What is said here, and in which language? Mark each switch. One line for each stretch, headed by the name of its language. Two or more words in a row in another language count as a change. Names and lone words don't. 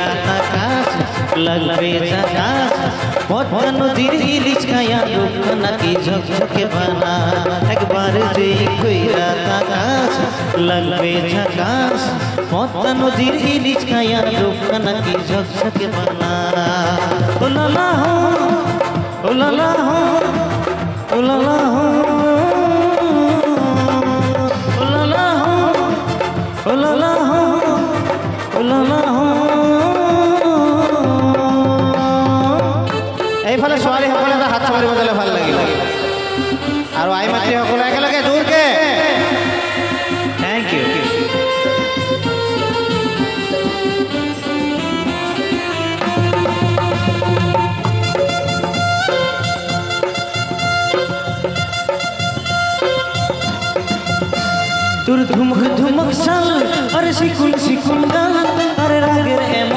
Bangla: তাকাস লাগবে ঝাকাস পদ্মা নদীর ইলিশ খায়া রূপখানা কি ঝকঝকে বানা একবার যে কইরা তাকাস লাগবে ঝাকাস পদ্মা নদীর ইলিশ খায়া রূপখানা কি ঝকঝকে বানা ও লালা হো ও লালা হো ও লালা হো
Assamese: ও লালা হো ও লালা হো ও লালা হো এইফালে ছোৱালী সকলে হাত মাৰিব দিলে ভাল লাগিল আৰু আই মাতৃ সকলে একেলগে জোৰকে
English: thank you
Bangla: তোর ধুমক ধুমক শাল আরে শিকুল শিকুল গাল আরে রাগের এমন